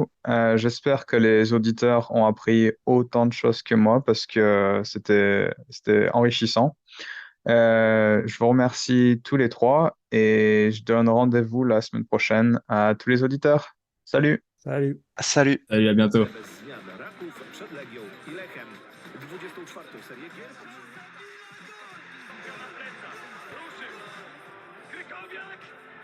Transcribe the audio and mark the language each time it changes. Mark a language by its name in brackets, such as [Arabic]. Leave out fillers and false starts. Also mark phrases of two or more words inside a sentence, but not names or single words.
[French] J'espère que les auditeurs ont appris autant de choses que moi parce que c'était enrichissant. Je vous remercie tous les trois et je donne rendez-vous la semaine prochaine à tous les auditeurs. Salut! Salut. Salut. Salut, à bientôt. [Polish] Bez zmian Raków przed Legią i Lechem. 24. serię gier. Ruszył. Krykowiak!